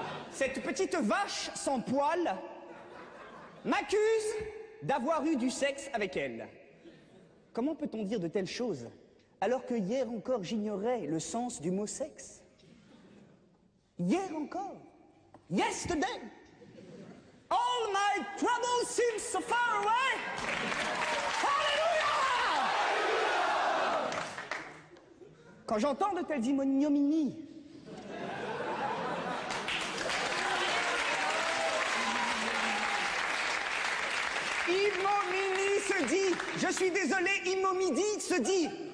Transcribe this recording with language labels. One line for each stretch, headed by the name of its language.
French: Cette petite vache sans poils m'accuse d'avoir eu du sexe avec elle. Comment peut-on dire de telles choses alors que hier encore j'ignorais le sens du mot sexe? Hier encore.
English: Yesterday. All my troubles seem so far away. Alléluia!
French: Quand j'entends de telles ignominies, Imomini se dit, je suis désolé, Imomidi se dit.